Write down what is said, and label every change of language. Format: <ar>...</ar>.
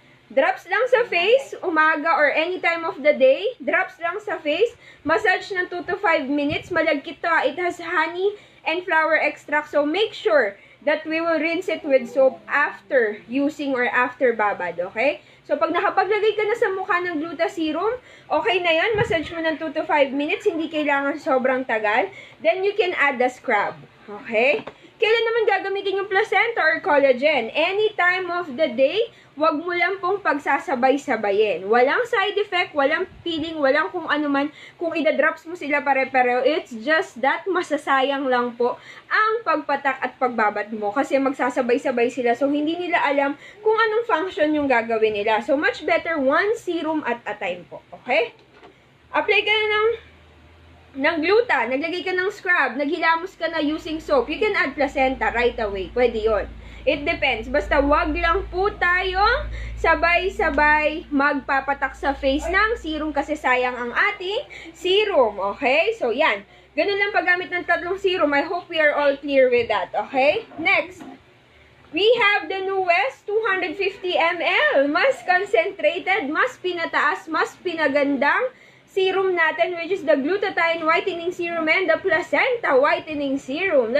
<en>Drops lang sa face, umaga or any time of the day.</en> <tl>Drops lang sa face. Massage ng 2 to 5 minutes. Malagkit to.</tl> <en>It has honey and flower extract. So, make sure that we will rinse it with soap after using or after babad. Okay?</en> <tl>So, pag nakapaglagay ka na sa mukha ng Gluta serum, okay na yan. Massage mo ng 2 to 5 minutes. Hindi kailangan sobrang tagal.</tl> <en>Then, you can add the scrub.</en> <tl>Okay? Kailan naman gagamitin yung placenta or collagen? Any time of the day, wag mo lang pong pagsasabay-sabayin. Walang side effect, walang feeling, walang kung ano man. Kung idadrops mo sila pare-pareho,</tl> <en>it's just that</en> <tl>masasayang lang po ang pagpatak at pagbabat mo. Kasi magsasabay-sabay sila. So, hindi nila alam kung anong function yung gagawin nila.</tl> <en>So, much better one serum at a time po. Okay? Apply ka na ng gluta, naglagay ka ng scrub, naghilamos ka na using soap, you can add placenta right away.</en> <tl>Pwede yon.</tl> <en>It depends.</en> <tl>Basta wag lang po tayong sabay-sabay magpapatak sa face ng serum kasi sayang ang ating serum. Okay? So, yan. Ganun lang paggamit ng tatlong serum.</tl> <en>I hope we are all clear with that. Okay? Next. We have the newest 250 ml.</en> <tl>Mas concentrated, mas pinataas, mas pinagandang serum natin,</tl> <en>which is the Glutathione Whitening Serum</en> <tl>and the Placenta Whitening Serum.</tl>